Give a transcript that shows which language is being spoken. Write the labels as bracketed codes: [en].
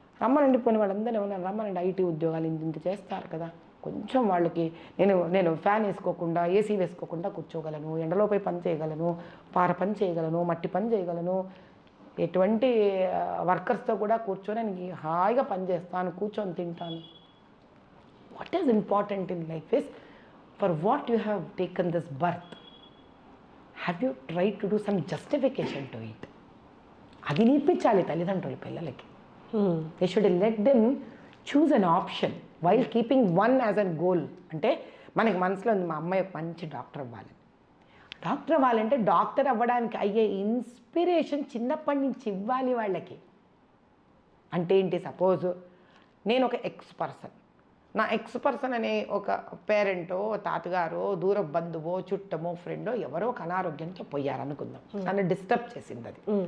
[te] రమ్మనండి, పోనీ వాళ్ళందరూ ఏమన్నా రమ్మనండి, ఐటీ ఉద్యోగాలు ఇంత చేస్తారు కదా, కొంచెం వాళ్ళకి నేను ఫ్యాన్ వేసుకోకుండా, ఏసీ వేసుకోకుండా కూర్చోగలను, ఎండలోపై పని చేయగలను, పార పని చేయగలను, మట్టి పని చేయగలను, ఎటువంటి వర్కర్స్తో కూడా కూర్చొని నేను హాయిగా పని చేస్తాను, కూర్చొని తింటాను. [en] What is important in life is, for what you have taken this birth, have you tried to do some justification to it? [te] అది నేర్పించాలి తల్లిదండ్రులు పిల్లలకి. [en] They should let them choose an option while keeping one as a goal. [te] అంటే మనకి మనసులో ఉంది, మా అమ్మాయి ఒక మంచి డాక్టర్ అవ్వాలని. డాక్టర్ అవ్వాలంటే డాక్టర్ అవ్వడానికి అయ్యే ఇన్స్పిరేషన్ చిన్నప్పటి నుంచి ఇవ్వాలి వాళ్ళకి. అంటే ఏంటి, సపోజ్ నేను ఒక ఎక్స్ పర్సన్, నా ఎక్స్ పర్సన్ అనే ఒక పేరెంటో తాతగారో దూర బంధువో చుట్టమో ఫ్రెండో ఎవరో ఒక అనారోగ్యంతో పోయారనుకుందాం, నన్ను డిస్టర్బ్ చేసింది అది.